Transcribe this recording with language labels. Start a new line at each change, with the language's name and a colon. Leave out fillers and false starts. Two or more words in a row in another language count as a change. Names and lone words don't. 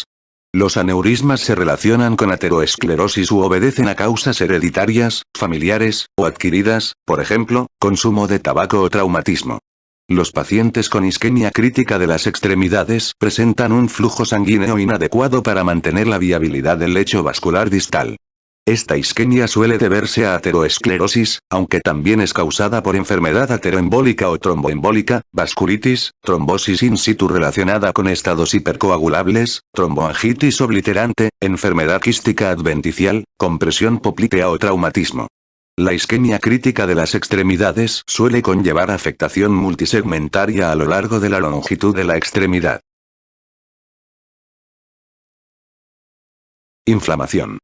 Spanish: Los aneurismas se relacionan con ateroesclerosis u obedecen a causas hereditarias, familiares, o adquiridas, por ejemplo, consumo de tabaco o traumatismo. Los pacientes con isquemia crítica de las extremidades presentan un flujo sanguíneo inadecuado para mantener la viabilidad del lecho vascular distal. Esta isquemia suele deberse a ateroesclerosis, aunque también es causada por enfermedad ateroembólica o tromboembólica, vasculitis, trombosis
Latin: in situ
Spanish: relacionada con estados hipercoagulables, tromboangitis obliterante, enfermedad quística adventicial, compresión poplitea o traumatismo. La isquemia crítica de las extremidades suele conllevar afectación multisegmentaria a lo largo de la longitud de la extremidad. Inflamación.